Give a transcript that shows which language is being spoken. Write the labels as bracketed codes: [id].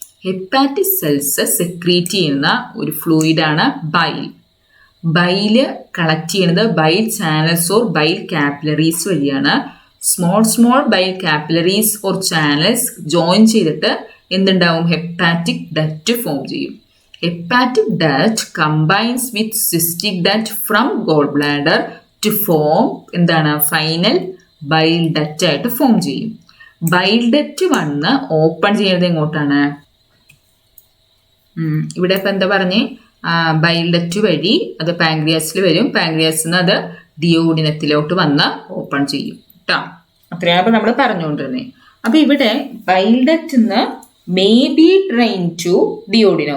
[ml] Hepatic cells secrete ചെയ്യുന്ന ഒരു ഫ്ലൂയിഡാണ് bile. Bile collect ചെയ്യുന്നത് bile channels or bile capillaries വഴിയാണ്. Small bile capillaries or channels join ചെയ്തിട്ട് എന്തുണ്ടാവും? ഹെപ്പാറ്റിക് ഡക്റ്റ് ഫോം ചെയ്യും. [en] Hepatic duct combines with cystic duct from gallbladder to form [ml] എന്താണ്? Final bile duct ആയിട്ട് form ചെയ്യും. Bile duct വന്ന് open ചെയ്യുന്നത് എങ്ങോട്ടാണ്? ഇവിടെ ഇപ്പം എന്താ പറഞ്ഞേ? ബൈൽ ഡക്റ്റ് വഴി അത് പാൻക്രിയാസിൽ വരും. പാൻക്രിയാസിൽ നിന്ന് അത് ഡിയോഡിനത്തിലോട്ട് വന്ന് ഓപ്പൺ ചെയ്യും കേട്ടോ. അത്രയാണ് ഇപ്പം നമ്മൾ പറഞ്ഞുകൊണ്ടിരുന്നത്. അപ്പം ഇവിടെ ബൈൽ ഡക്റ്റ് നിന്ന് [en] May be drain to duodenum.